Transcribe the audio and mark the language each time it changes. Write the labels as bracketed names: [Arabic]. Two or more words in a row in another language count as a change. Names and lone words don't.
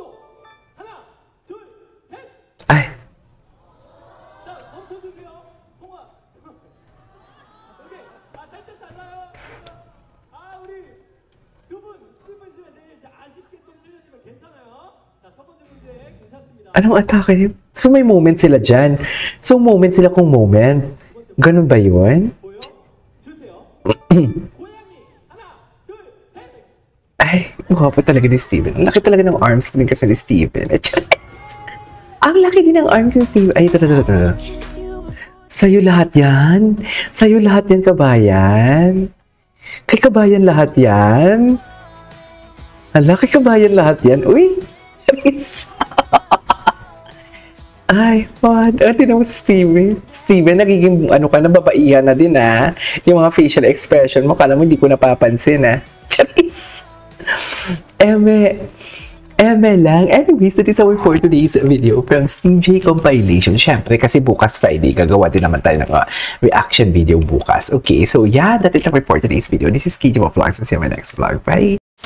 [Korean] 하나, 둘, 셋. [Filipino] Ay, [Korean] 자, 멈춰주세요. 통화. 오케이. 살짝 달라요. 우리 두 분, 스티븐 씨가 제일 아쉽게 좀 틀렸지만 괜찮아요. 자, 첫 번째 문제 괜찮습니다. [Filipino] anong atake niya? So may moment sila dyan. So moment sila kung moment. Ganun ba yun? [Korean] 보여? 주세요. 고양이. 하나, 둘, 셋. [Filipino] Ay, gwapo talaga ni Steven. Ang laki talaga ng arms din kasi ni Steven. Ang laki din ng arms ni Steven. Ay, ito. Sa'yo lahat yan? Sa'yo lahat yan, kabayan? Kay kabayan lahat yan? Hala, kay kabayan lahat yan? Uy! Charis! Ay, what? Tinan mo si Steven. Steven, nagiging nababaihan na din Yung mga facial expression mo, kala mo hindi ko napapansin Charis! Eme lang. [English] Anyways, that is our for today's video from CJ compilation. [Filipino] Siyempre, kasi bukas Friday, gagawa din naman tayo ng reaction video bukas. [English] Okay, so yeah, that is our for today's video. This is KJ Vlogs and see you in my next vlog. Bye!